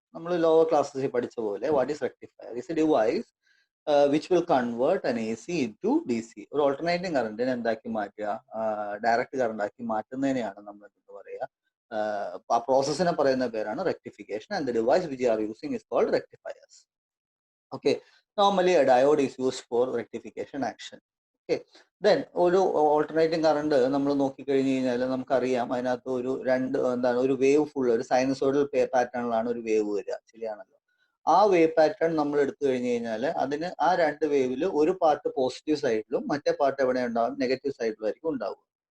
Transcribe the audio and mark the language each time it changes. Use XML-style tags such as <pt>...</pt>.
<ml>നമ്മൾ ലോവർ ക്ലാസ്സിൽ പഠിച്ച പോലെ</ml> <en>What is rectifier? Is a device which will convert an AC into DC.</en> <ml>ഒരു ഓൾട്ടർനേറ്റിംഗ് കറണ്ടിനെ എന്താക്കി മാറ്റുക, ഡയറക്റ്റ് കറണ്ട് ആക്കി മാറ്റുന്നതിനെയാണ് നമ്മൾ എന്താ പറയുക, ആ പ്രോസസ്സിനെ പറയുന്ന പേരാണ് rectification.</ml> <en>And the device which are using is called rectifiers. Okay, normally a diode is used for rectification action.</en> <ml>Okay, then ഒരു ഓൾട്ടർനേറ്റിംഗ് കറണ്ട് നമ്മൾ നോക്കിക്കഴിഞ്ഞ് കഴിഞ്ഞാൽ നമുക്കറിയാം അതിനകത്ത് ഒരു എന്താണ് ഒരു വേവ് ഫുൾ ഒരു സൈനസോയിഡൽ പാറ്റേണിലാണ് ഒരു വേവ് വരിക, ശരിയാണല്ലോ. ആ വേവ് പാറ്റേൺ നമ്മൾ എടുത്തു കഴിഞ്ഞ് കഴിഞ്ഞാൽ അതിന് ആ രണ്ട് വേവിൽ ഒരു പാർട്ട് പോസിറ്റീവ് സൈഡിലും മറ്റേ പാർട്ട് എവിടെ ഉണ്ടാവും, നെഗറ്റീവ് സൈഡിലും ആയിരിക്കും ഉണ്ടാവുക.</ml>